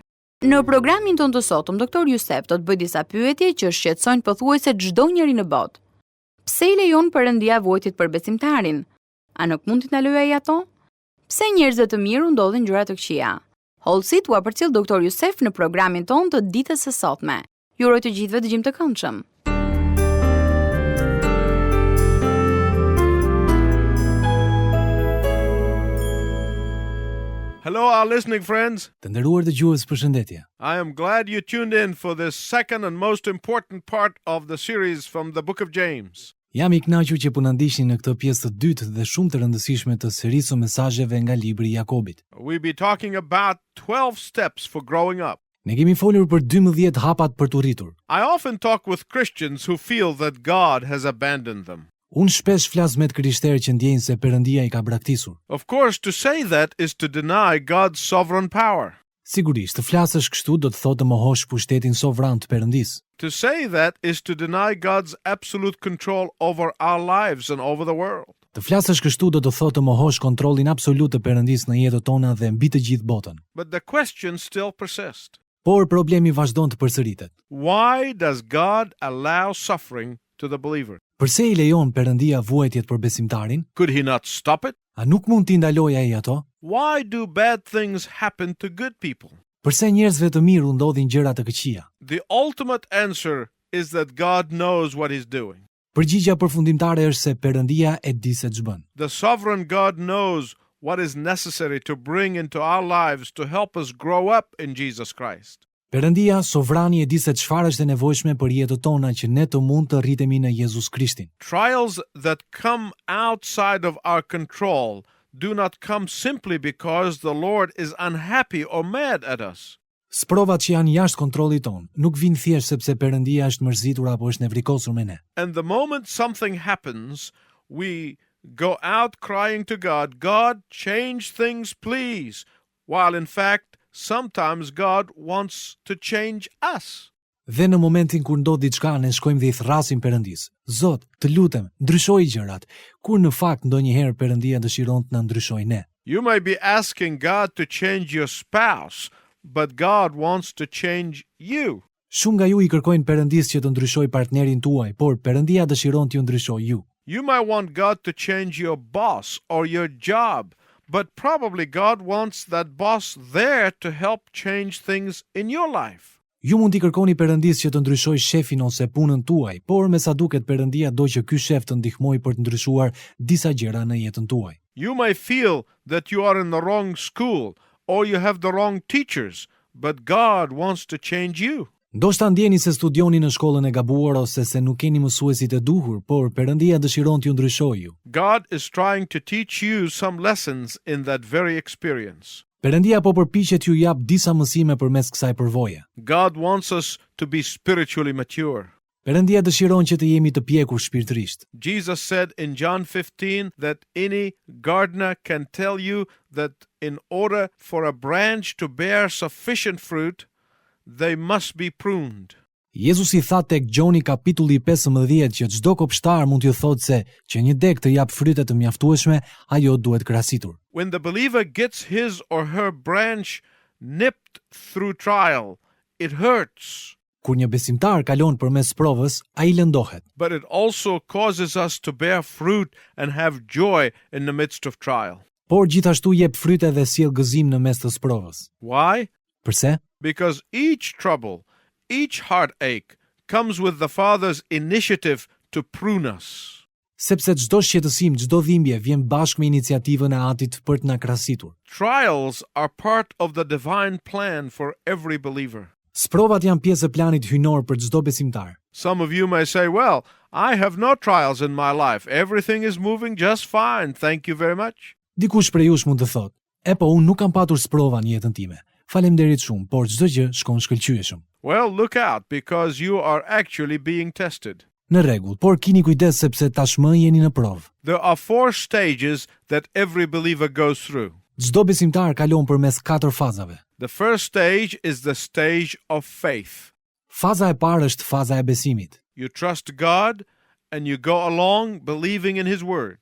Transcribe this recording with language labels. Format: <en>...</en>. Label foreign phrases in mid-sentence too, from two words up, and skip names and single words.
<sq>Në programin tonë të sotëm, Dr. Youssef do të bëjë disa pyetje që shqetësojnë pothuajse çdo njeri në botë. Pse i lejon Perëndia vojtit për besimtarin? A nuk mund t'i ndalojë ato? Pse njerëzve të mirë ndodhin gjëra të këqija? Holësit u përcjell Dr. Youssef në programin tonë të ditës së sotme. Ju uroj të gjithëve dëgjim të këndshëm.</sq> <en>Hello, our listening friends.</en> <sq>Të nderuar dëgjues, përshëndetje.</sq> <en>I am glad you tuned in for this second and most important part of the series from the book of James.</en> <sq>Jam i kënaqur që po na ndiqni në këtë pjesë të dytë dhe shumë të rëndësishme të serisë së mesazheve nga libri i Jakobit.</sq> <en>We'll be talking about 12 steps for growing up.</en> <sq>Ne kemi folur për 12 hapat për të rritur.</sq> <en>I often talk with Christians who feel that God has abandoned them.</en> <sq>Unë shpesh flas me krishterë që ndjejnë se Perëndia i ka braktisur.</sq> <en>Of course, to say that is to deny God's sovereign power.</en> <sq>Sigurisht, të flasësh kështu do të thotë të mohosh pushtetin sovran të Perëndisë.</sq> <en>To say that is to deny God's absolute control over our lives and over the world.</en> <sq>Të flasësh kështu do të thotë të mohosh kontrollin absolut të Perëndisë në jetën tona dhe mbi të gjithë botën.</sq> <en>But the question still persists.</en> <sq>Por problemi vazhdon të përsëritet.</sq> <en>Why does God allow suffering to the believer?</en> <sq>Përse i lejon Perëndia vuajtjet për besimtarin?</sq> <en>Could he not stop it?</en> <sq>A nuk mund t'i ndalojë ai ato?</sq> <en>Why do bad things happen to good people?</en> <sq>Përse njerëzve të mirë u ndodhin gjëra të këqija?</sq> <en>The ultimate answer is that God knows what he's doing.</en> <sq>Përgjigjja përfundimtare është se Perëndia e di se ç'bën.</sq> <en>The sovereign God knows what is necessary to bring into our lives to help us grow up in Jesus Christ.</en> <sq>Perëndia sovrani e di se çfarë është e nevojshme për jetën tona që ne të mund të rritemi në Jezus Krishtin.</sq> <en>Trials that come outside of our control do not come simply because the Lord is unhappy or mad at us.</en> <sq>Sprovat që janë jashtë kontrollit ton nuk vijnë thjesht sepse Perëndia është mërzitur apo është nevrikosur me ne.</sq> <en>And the moment something happens, we go out crying to God, God, change things please, while in fact sometimes God wants to change us.</en> <sq>Dhe në momentin kur ndodh diçka ne shkojmë dhe i thrasim Perëndisë. Zot, të lutem, ndryshoj gjërat, kur në fakt ndonjëherë Perëndia dëshiron të na ndryshojë ne.</sq> <en>You may be asking God to change your spouse, but God wants to change you.</en> <sq>Shumë nga ju i kërkojnë Perëndisë që të ndryshojë partnerin tuaj, por Perëndia dëshiron t'ju ndryshojë ju.</sq> <en>You might want God to change your boss or your job, but probably God wants that boss there to help change things in your life.</en> <sq>Ju mund t'i kërkoni Perëndisë që të ndryshojë shefin ose punën tuaj, por me sa duket Perëndia do që ky shef të ndihmojë për të ndryshuar disa gjëra në jetën tuaj.</sq> <en>You may feel that you are in the wrong school or you have the wrong teachers, but God wants to change you.</en> <sq>Ndoshta ndjeni se studioni në shkollën e gabuar ose se nuk keni mësuesit e duhur, por Perëndia dëshiron t'ju ndryshojë ju.</sq> <en>God is trying to teach you some lessons in that very experience.</en> <sq>Perëndia po përpiqet ju jap disa mësime përmes kësaj përvoje.</sq> <en>God wants us to be spiritually mature.</en> <sq>Perëndia dëshiron që të jemi të pjekur shpirtërisht.</sq> <en>Jesus said in John 15 that any gardener can tell you that in order for a branch to bear sufficient fruit, they must be pruned.</en> <sq>Jezusi tha tek Gjoni kapitulli 15 që çdo kopshtar mund t'ju thotë se që një deg të jap fryte të mjaftueshme, ajo duhet krahasitur.</sq> <en>When the believer gets his or her branch nipped through trial, it hurts.</en> <sq>Kur një besimtar kalon përmes provës, ai lëndohet.</sq> <en>But it also causes us to bear fruit and have joy in the midst of trial.</en> <sq>Por gjithashtu jep fryte dhe sjell gëzim në mes të provës.</sq> <en>Why?</en> <sq>Përse?</sq> <en>Because each trouble, each heartache comes with the Father's initiative to prune us.</en> <sq>sepse çdo shqetësim, çdo dhimbje vjen bashkë me iniciativën e Atit për të na krahasitur.</sq> <en>Trials are part of the divine plan for every believer.</en> <sq>Sprovat janë pjesë e planit hyjnor për çdo besimtar.</sq> <en>Some of you may say, well, I have no trials in my life. Everything is moving just fine. Thank you very much.</en> <sq>Dikush prej jush mund të thotë, po unë nuk kam patur sprova në jetën time. Faleminderit shumë, por çdo gjë shkon shkëlqyeshëm.</sq> <en>Well, look out, because you are actually being tested.</en> <sq>Në rregull, por keni kujdes sepse tashmë jeni në provë.</sq> <en>There are 4 stages that every believer goes through.</en> <sq>Çdo besimtar kalon përmes 4 fazave.</sq> <en>The first stage is the stage of faith.</en> <sq>Faza e parë është faza e besimit.</sq> <en>You trust God and you go along believing in His word.</en>